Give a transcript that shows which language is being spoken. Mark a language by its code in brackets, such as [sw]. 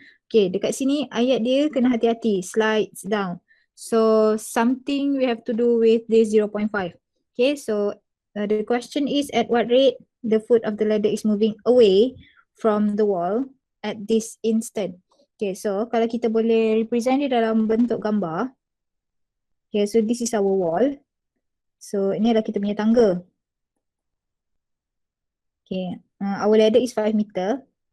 [ms] Okay, dekat sini ayat dia kena hati-hati, [en] slides down. So something we have to do with this 0.5. Okay, so the question is at what rate the foot of the ladder is moving away from the wall at this instant. [ms] Okay, so kalau kita boleh represent dia dalam bentuk gambar. [en] Okay, so this is our wall. [ms] So ini adalah kita punya tangga. [en] Okay, our ladder is 5 meter.